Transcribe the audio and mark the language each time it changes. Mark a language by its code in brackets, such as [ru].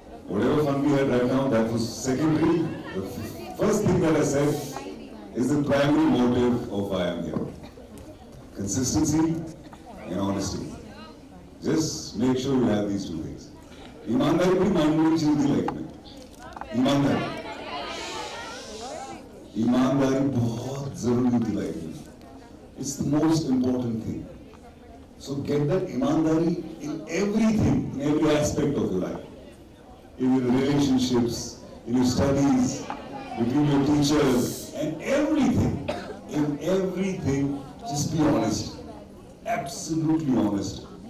[en] Whatever fun we had right now, that was secondary. The first thing that I said is the primary motive of why I'm here. Consistency and honesty. Just make sure you have these two things. [hi] ईमानदारी बड़ी मायने चीज थी life में. ईमानदारी बहुत जरूरी थी लाइफ में. [en] It's the most important thing. So get that ईमानदारी in everything, in every aspect of your life. In your relationships, in your studies, between your teachers, and everything. In everything, just be honest. Absolutely honest.